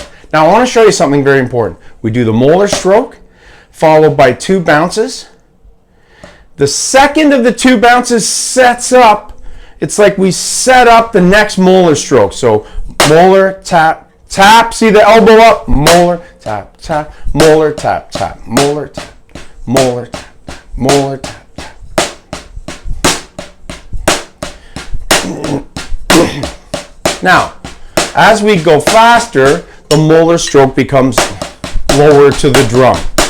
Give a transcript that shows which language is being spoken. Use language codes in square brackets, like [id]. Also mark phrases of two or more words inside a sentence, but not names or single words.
[en] Now I wanna show you something very important. We do the Moeller Stroke, followed by 2 bounces. The second of the 2 bounces sets up, it's like we set up the next Moeller Stroke. So Moeller, tap, tap, see the elbow up, Moeller, tap, tap, Moeller, tap, tap, Moeller, tap, Moeller, tap, tap, Moeller, tap, tap. Now, as we go faster, the Moeller Stroke becomes lower to the drum.